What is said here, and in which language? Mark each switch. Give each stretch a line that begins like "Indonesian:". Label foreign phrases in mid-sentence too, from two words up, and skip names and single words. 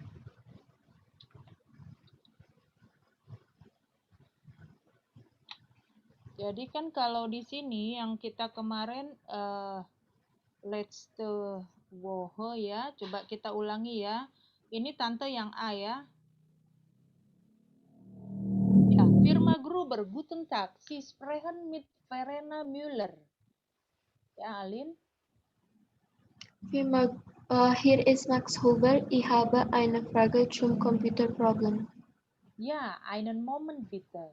Indonesian: Jadi kan kalau di sini yang kita kemarin
German: letzte Woche
Indonesian: ya, coba kita ulangi ya. Ini tante yang A ya. Ya,
German: Firma Gruber, guten Tag, Sie sprechen mit Verena Müller.
Indonesian: Ya, Alin.
German: Firma, hier ist Max Huber. Ich habe eine Frage zum Computerproblem. Ja, einen Moment bitte.